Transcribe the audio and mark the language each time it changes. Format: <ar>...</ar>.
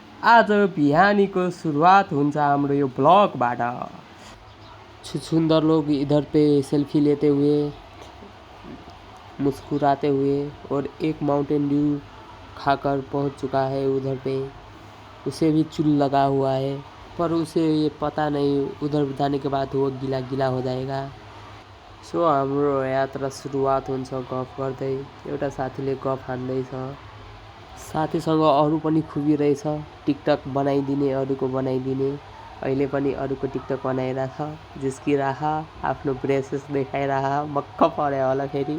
<ne>आज बिहानीको सुरुवात हुन्छ हाम्रो यो ब्लगबाट।</ne> <hi>सुंदर लोग इधर पे सेल्फी लेते हुए, मुस्कुराते हुए, और एक माउंटेन ड्यू खाकर पहुंच चुका है उधर पे। उसे भी चुल लगा हुआ है, पर उसे ये पता नहीं उधर जाने के बाद वो गीला गीला हो जाएगा।</hi> <ne>सो हाम्रो यात्रा सुरुवात हुन्छ गफ गर्दै। एउटा साथीले गफ हान्दैछ, साथीसँग अरू पनि खुबिरहेछ, टिकटक बनाइदिने, अरूको बनाइदिने। अहिले पनि अरूको टिकटक बनाइरह, जिस्किरह, आफ्नो ब्रेसेस देखाइरह, मक्क पर्यो होला फेरि।</ne>